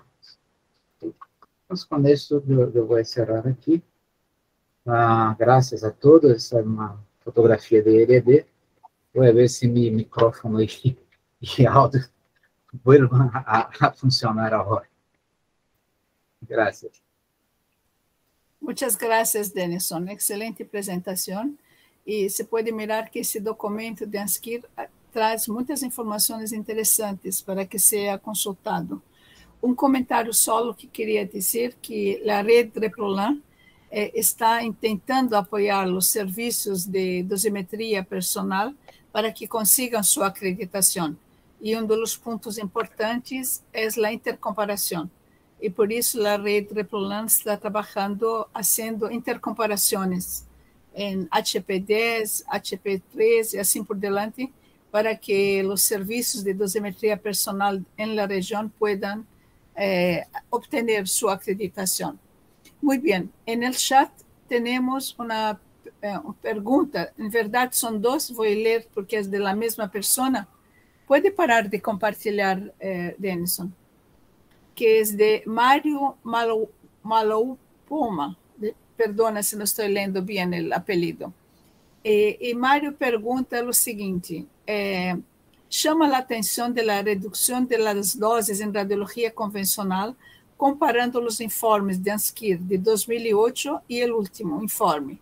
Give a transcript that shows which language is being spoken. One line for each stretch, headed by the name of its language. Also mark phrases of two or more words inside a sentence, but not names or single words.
Portuguese: Então, com isso, eu vou encerrar aqui. Graças a todos, essa é uma fotografia de ERD. Vou ver se meu microfone e áudio voltam a funcionar agora. Graças.
Spanish: Muchas gracias, Denison.
Portuguese: Excelente apresentação. E se pode mirar que esse documento de Ansquia traz muitas informações interessantes para que seja consultado. Comentário solo que queria dizer que a rede Reprolan está tentando apoiar os serviços de dosimetria personal para que consigam sua acreditação. E dos pontos importantes é a intercomparação.
Spanish: y por eso la red Replan está trabajando haciendo intercomparaciones en HP10, HP3 y así por delante, para que los servicios de dosimetría personal en la región puedan obtener su acreditación. Muy bien, en el chat tenemos una pregunta, en verdad son dos, voy a leer porque es de la misma persona.
Portuguese: ¿Puede parar de compartilhar, Denison?
Spanish: Que es de Mario Maloupoma.
Portuguese: Perdona se não estou lendo bem o apelido. E Mário pergunta o seguinte, chama a atenção da redução das doses em radiologia convencional, comparando os informes de ANSKIR de 2008 e o último informe.